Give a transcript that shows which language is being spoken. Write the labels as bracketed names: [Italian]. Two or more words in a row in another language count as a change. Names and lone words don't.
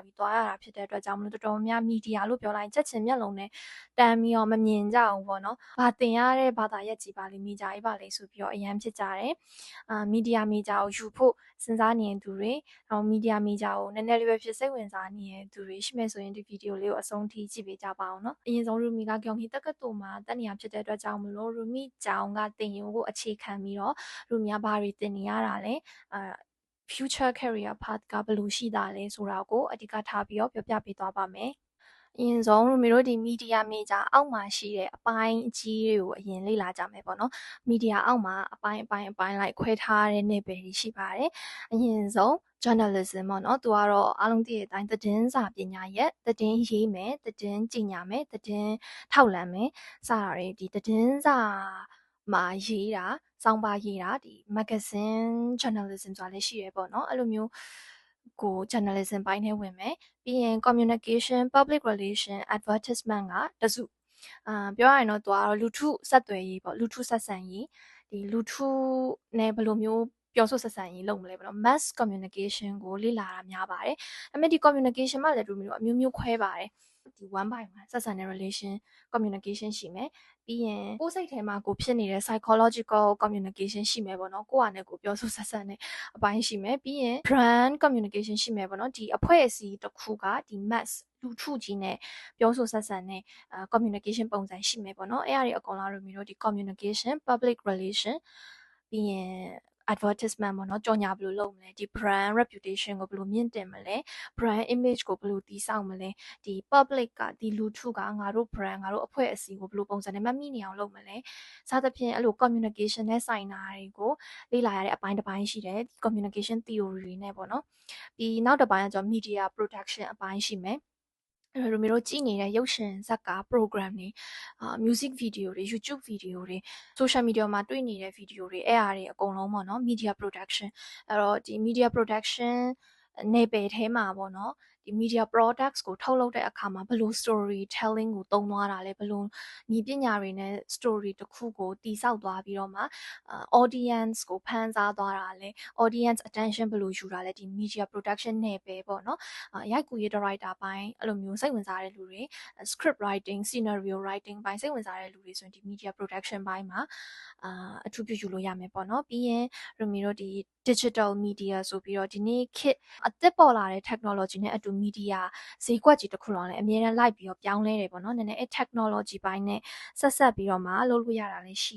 [Burmese] ပြီးသွားရတာဖြစ်တဲ့အတွက်ကြောင့်မလို့တော်တော်များ media လို့ပြောလိုက်ချက်ချင်းမျက်လုံးနဲ့တမ်းပြီးတော့မမြင်ကြဘူးပေါ့နော်ဘာသင်ရတဲ့ဘာသာရပ်ကြီးပါလေ media ကြီးပါလေဆိုပြီးတော့အရန်ဖြစ်ကြတယ် [English] media major [Burmese] ကိုယူဖို့စဉ်းစားနေသူတွေ [English] media major [Burmese] ကိုနည်းနည်းလေးပဲဖြစ်စိတ်ဝင်စားနေသူတွေရှိမယ်ဆိုရင်ဒီဗီဒီယိုလေးကိုအဆုံးထိကြည့်ပေးကြပါအောင်နော်အရင်ဆုံး Rumi က Gyeonggi တက္ကသိုလ်မှာတက်နေရဖြစ်တဲ့အတွက်ကြောင့်မလို့ Rumi ကျောင်းကသင်ရိုးကိုအခြေခံပြီးတော့ Rumi ကဘာတွေသင်နေရတာလဲ [English] future career path [Burmese] ကဘယ်လိုရှိတာလဲဆိုတာကိုအဓိကထားပြီးတော့ပြောပြပေးသွားပါမယ်အရင်ဆုံးတို့ဒီ [English] media major [Burmese] အောက်မှာရှိတဲ့အပိုင်းအကြီးတွေကိုအရင်လေ့လာကြမယ်ပေါ့နော် media အောက်မှာအ ပိုင်းလိုက်ခွဲထားတဲ့နယ်ပယ်တွေရှိပါတယ်အရင်ဆုံး journalism ပေါ့နော်သူကတော့အားလုံးသိတဲ့အတိုင်းသတင်းစာပညာရပ်သတင်းရေးမယ်သတင်းကြေညာ မယ်သတင်းထောက်လှမ်းမယ်စတာတွေဒီသတင်းစာမှာရေးတာစောင်းပါရေးတာဒီ [English] magazine journalism [Burmese] ဆိုတာလည်းရှိရ ပေါ့နော်အဲ့လိုမျိုးကို journalism ပိုင်းထဲဝင်မယ်ပြီးရင် [English] communication public relation advertisement [Burmese] ကတစုပြောရရင်တော့သူကတော့လူထုဆက်သွယ်ရေးပေါ့လူထုဆက်ဆံရေးဒီလူထုနဲ့ဘယ်လိုမျိုးပြောဆိုဆက်ဆံရေးလုပ်မလဲပေါ့နော် [English] mass communication [Burmese] ကိုလေ့လာတာများပါတယ်ဒါပေမဲ့ဒီ communication မှာလည်းသူမျိုးအမျိုးမျိုးခွဲပါတယ်ဒီ [English] one by one [Burmese] ဆက်ဆံတဲ့ [English] relation communication [Burmese] ရှိမယ်ပြီးရင် ကိုယ်စိတ်ထဲမှာကိုဖြစ်နေတဲ့ [English] psychological communication [Burmese] ရှိမယ်ပေါ့နော်ကိုယ့်အနေနဲ့ကိုပြောဆိုဆက်ဆံတဲ့အပိုင်းရှိမယ်ပြီးရင် [English] brand communication [Burmese] ရှိမယ်ပေါ့နော်ဒီအဖွဲ့အစည်းတစ် ခုကဒီ mass လူထုကြီးနဲ့ပြောဆိုဆက်ဆံတဲ့communication ပုံစံရှိမယ်ပေါ့နော်အဲ့အရာတွေအကုန်လုံးတို့ဒီ communication [English] public relation [Burmese] ပြီးရင် advertisement ပေါ့နော်ကြော်ညာဘယ်လိုလုပ်မလဲဒီ [English] brand reputation [Burmese] ကိုဘယ်လိုမြင့်တင်မလဲ [English] brand image [Burmese] ကိုဘယ်လိုတည်ဆောက်မလဲဒီ public ကဒီလူထုကငါတို့ brand ငါတို့အဖွဲ့အစည်းကိုဘယ်လိုပုံစံနဲ့မှတ်မိနေအောင်လုပ်မလဲစသဖြင့်အဲ့လို communication နဲ့ဆိုင်တာတွေကိုလေ့လာရတဲ့အပိုင်းတစ်ပိုင်းရှိတယ် [English] communication theory [Burmese] တွေနဲ့ပေါ့နော်ပြီးနောက်တစ်ပိုင်းက [English] media production [Burmese] အ ပိုင်းရှိမယ်အဲ့လိုမျိုးကြည့်နေတဲ့ရုပ်ရှင်ဇာတ်ကား program တွေ [English] music video [Burmese] တွေ [English] YouTube video [Burmese] တွေ [English] social media [Burmese] မှာတွေ့ နေတဲ့ video တွေအဲ့အားတွေအကုန်လုံးပေါ့နော် [English] media production [Burmese] အဲ့တော့ဒီ [English] media production [Burmese] နယ်ပယ်ထဲမှာပေါ့နော်ဒီ [English] media products [Burmese] ကိုထုတ်လုပ်တဲ့အခါမှာဘယ်လို [English] story telling [Burmese] ကိုသုံးသွားတာလဲဘယ်လိုနည်းပညာတွေနဲ့ story တစ်ခုကိုတည်ဆောက်သွားပြီးတော့မှaudience ကိုဖန်စားသွားတာလဲ [English] audience attention [Burmese] ဘယ်လိုယူတာလဲဒီ [English] media production [Burmese] နယ်ပယ်ပေါ့နော်ရိုက် ကူးရေး director ပိုင်းအဲ့လိုမျိုးစိတ်ဝင်စားတဲ့လူတွေ [English] script writing scenario writing [Burmese] ပိုင်းစိတ်ဝင်စားတဲ့လူတွေဆိုရင်ဒီ [English] media production [Burmese] ပိုင်းမှာအထူးပြုယူလို့ရမယ်ပေါ့နော်ပြီးရင်တို့ဒီ [English] digital media [Burmese] ဆိုပြီးတော့ဒီနေ့ခေတ်အသစ်ပေါ်လာတဲ့ technology နဲ့အတူ media ဈေးကွက်ကြီးတစ်ခုလုံးလည်းအများနဲ့လိုက်ပြီးတော့ပြောင်းလဲတယ်ပေါ့နော်နည်းနည်းအဲ့ technology ပိုင်းနဲ့ဆက်ပြီးတော့မှလုပ်လို့ရတာလည်းရှိ